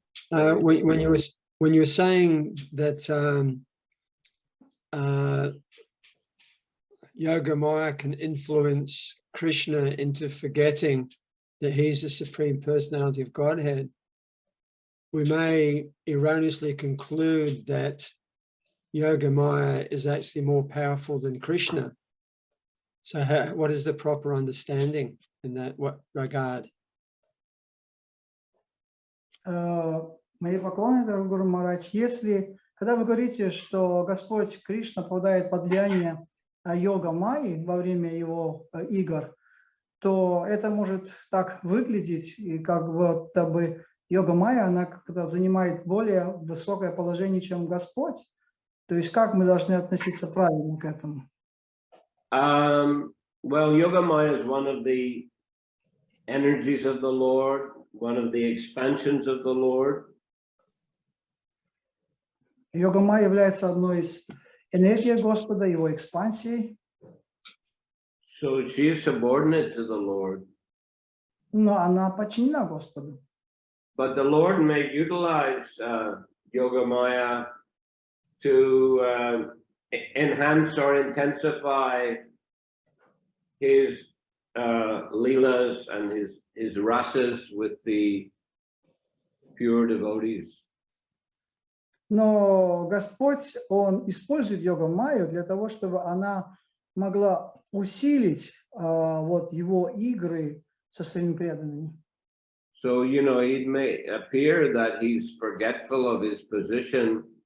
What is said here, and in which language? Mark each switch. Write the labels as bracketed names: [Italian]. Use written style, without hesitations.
[English] When you were saying that Yoga Maya can influence Krishna into forgetting that he's the Supreme Personality of Godhead, we may erroneously conclude that Yoga Maya is actually more powerful than Krishna. So what is the proper understanding in that regard? [Russian] Мои поклоны, дорогой Гуру Махарадж, когда вы говорите, что Господь Кришна попадает под влияние йога Майи во время его игр, то это может так выглядеть, и как будто бы йога Майя, она как-то занимает более высокое положение, чем Господь. То есть как мы должны относиться правильно к этому? [English] Well, Yoga Maya is one of the energies of the Lord, one of the expansions of the Lord. [Russian] Йога Майя является одной из энергий Господа, его экспансией. [English] So she is subordinate to the Lord. [Russian] Но она подчинена Господу. [English] But the Lord may utilize Yoga Maya to enhance or intensify his leelas and his rasas with the pure devotees. [Russian] Но Господь, Он использует йога Майю для того, чтобы она могла усилить его игры со своими преданными. [English] So, it may appear that he's forgetful of his position.